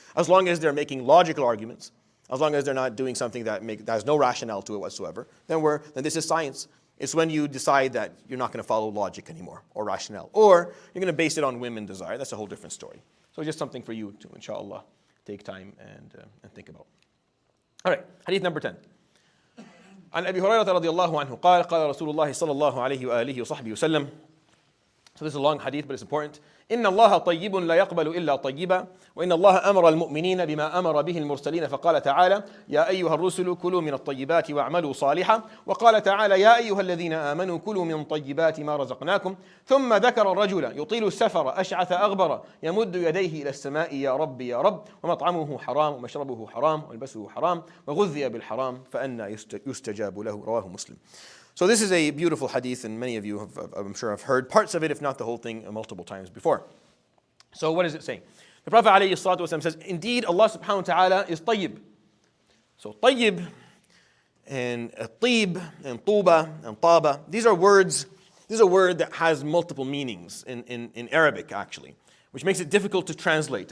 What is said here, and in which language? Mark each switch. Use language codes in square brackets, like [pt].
[en] As long as they're making logical arguments, as long as they're not doing something that has no rationale to it whatsoever, then this is science. It's when you decide that you're not going to follow logic anymore or rationale, or you're going to base it on whim and desire. That's a whole different story. So just something for you to, inshallah, take time and think about. All right, hadith number 10. [ar] عن أبي هريرة رضي الله عنه قال قال رسول الله صلى الله عليه وآله وصحبه وسلم. [en] So this is a long hadith, but it's important. [ar] إن الله طيب لا يقبل إلا طيبا وإن الله أمر المؤمنين بما أمر به المرسلين فقال تعالى يا أيها الرسل كلوا من الطيبات واعملوا صالحا وقال تعالى يا أيها الذين آمنوا كلوا من طيبات ما رزقناكم ثم ذكر الرجل يطيل السفر أشعث أغبر يمد يديه إلى السماء يا رب يا رب ومطعمه حرام ومشربه حرام وملبسه حرام وغذي بالحرام فأنى يستجاب له رواه مسلم. [en] So this is a beautiful hadith, and many of you I'm sure have heard parts of it, if not the whole thing, multiple times before. So what is it saying? The Prophet ﷺ says, indeed Allah subhanahu wa ta'ala is tayyib. So tayyib and tib and tuba and taba, these are words, this is a word that has multiple meanings in Arabic actually, which makes it difficult to translate.